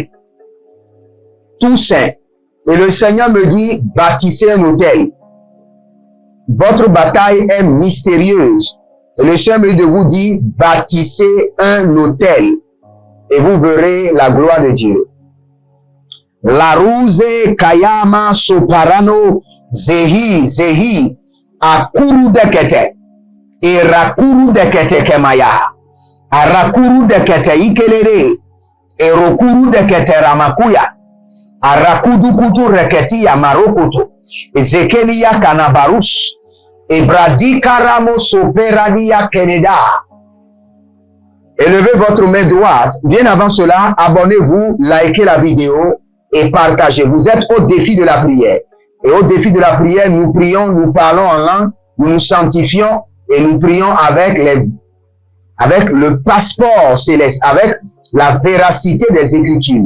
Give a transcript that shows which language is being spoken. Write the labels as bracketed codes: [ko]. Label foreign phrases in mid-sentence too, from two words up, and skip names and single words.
[fr] Toussaint. Et le Seigneur me dit, bâtissez un hôtel. Votre bataille est mystérieuse. Et le Seigneur me dit de vous dire, bâtissez un hôtel. Et vous verrez la gloire de Dieu. Larouze Kayama Soparano Zehi Akuru Dekete et Rakuru Dekete Kemaya Arakuru Dekete Ikelere et Rokuru Dekete Ramakuya Arakudu Kutu Reketi Yamarokoto Ezekelia Kanabarus Ebradi Karamo Soperadia Keneda. Élevez votre main droite. Bien avant cela, abonnez-vous, likez la vidéo et partagez. Vous êtes au défi de la prière. Et au défi de la prière, nous prions, nous parlons en langue, nous nous sanctifions et nous prions avec le passeport céleste, avec la véracité des Écritures.